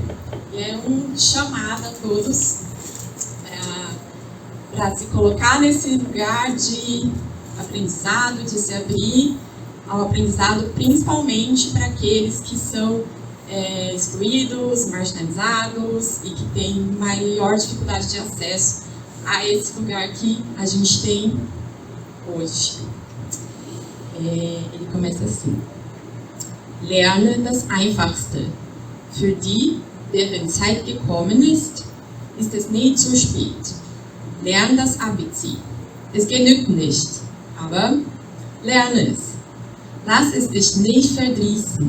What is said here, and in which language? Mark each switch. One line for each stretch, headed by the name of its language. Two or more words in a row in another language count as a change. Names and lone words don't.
Portuguese: E é um chamado a todos para se colocar nesse lugar de aprendizado, de se abrir ao aprendizado, principalmente para aqueles que são excluídos, marginalizados e que têm maior dificuldade de acesso a esse lugar que a gente tem hoje. Ele começa assim:
German: Lerne das Einfachste. Für die, deren Zeit gekommen ist es nie zu spät. Lerne das ABC. Es genügt nicht, aber lerne es. Lass es dich nicht verdrießen.